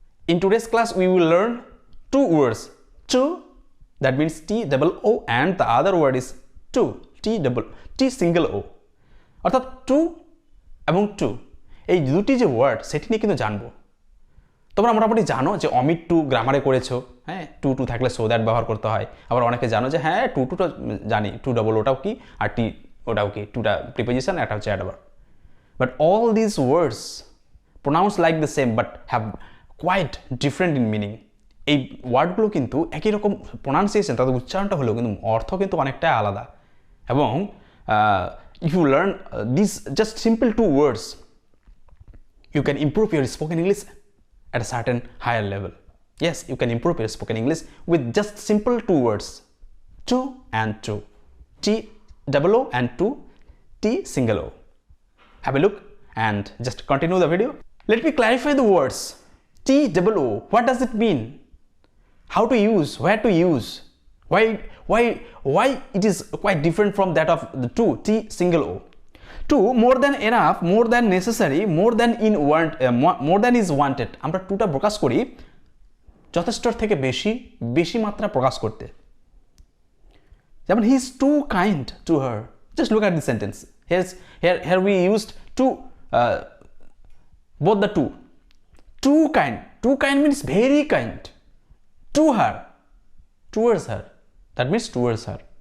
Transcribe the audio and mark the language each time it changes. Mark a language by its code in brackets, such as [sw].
[en] In today's class, we will learn two words. To, that means T-double-O, and the other word is to, T-single-O. [bn] অর্থাৎ two এবং two এই দুটি যে word সেটি নিয়ে কিন্তু জানবো। তোমরা মোটামুটি জানো যে অমিট টু গ্রামারে করেছো, হ্যাঁ, টু থাকলে সো দ্যাট ব্যবহার করতে হয়। আবার অনেকে জানো যে হ্যাঁ টুটা জানি, টু ডাবল ওটাও কি আর টি ওটাও কি, টুটা প্রিপোজিশন, একটা হচ্ছে adverb. [en] But all this words pronounce like the same but have quite different in meaning. [bn] এই ওয়ার্ডগুলো কিন্তু একই রকম প্রোনাউন্সিয়েশন, তাদের উচ্চারণটা হলেও কিন্তু অর্থ কিন্তু অনেকটাই আলাদা। [en] এবং if you learn these just simple two words, you can improve your spoken English at a certain higher level. Yes, you can improve your spoken English with just simple two words, to and to, T-double-O and to, T-single-O. Have a look and just continue the video. Let me clarify the words. T-double-O, what does it mean? How to use, where to use, why it is quite different from that of the two, T-single-O. Two, more than enough, more than necessary, more than is wanted. [bn] আমরা টুটা প্রকাশ করি যথেষ্টর থেকে বেশি, বেশি মাত্রা প্রকাশ করতে। [en] যেমন he is too kind to her. Just look at the sentence. Here we used to, both the two. Too kind. Too kind means very kind. To her. Towards her. That means towards her.